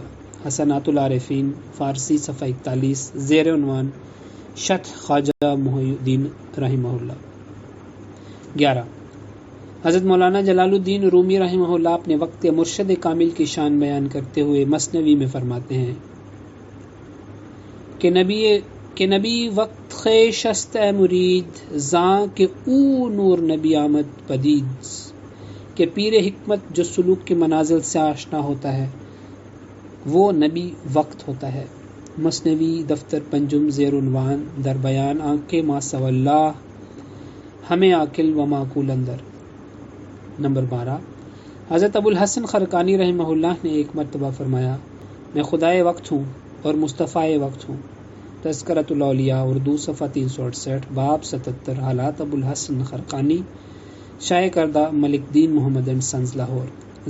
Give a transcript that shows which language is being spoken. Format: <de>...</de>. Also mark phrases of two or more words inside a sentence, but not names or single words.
<ur>حسنات العارفین فارسی صفحہ 41 زیر عنوان شرح خواجہ محی الدین رحمہ اللہ۔ 11، حضرت مولانا جلال الدین رومی رحمہ اللہ اپنے وقت مرشد کامل کی شان بیان کرتے ہوئے مثنوی میں فرماتے ہیں کہ</ur> <fa>نبی وقت خیش است اے مرید زاں کہ او نور نبی آمد پدید،</fa> <ur>کہ پیر حکمت جو سلوک کے منازل سے آشنا ہوتا ہے وہ نبی وقت ہوتا ہے۔</ur> <fa>مثنوی دفتر پنجم زیر عنوان در بیان آنکھ ما سوی اللہ ہمیں عاقل و معقول اندر۔</fa> <ur>نمبر 12، حضرت ابو الحسن خرقانی رحمہ اللہ نے ایک مرتبہ فرمایا میں خدائے وقت ہوں اور مصطفیٰ وقت ہوں۔ تذکرۃ الاولیاء اردو صفحہ 368 باب 77 حالات ابو الحسن خرقانی، شائع کردہ ملک دین محمد اینڈ سنز لاہور۔</ur>